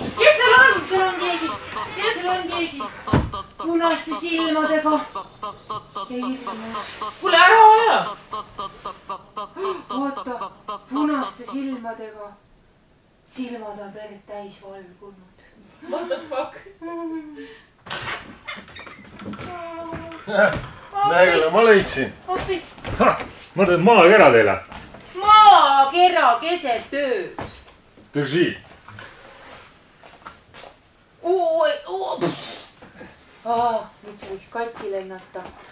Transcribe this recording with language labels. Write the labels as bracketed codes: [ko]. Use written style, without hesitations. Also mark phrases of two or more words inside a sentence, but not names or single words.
[et] Kes seal on? Seal on keegi! Seal on keegi! Punaste silmadega! Ja hirmus. Kuule, ära aja! Oota, punaste silmadega. Silmad on verd täis valgunud. [en] What the fuck? [et] Näegele, ma leidsin. Appi! Ma teen maakera teile. Maakera keset ööd. Tõsi. Nüüd see võiks katki lennata.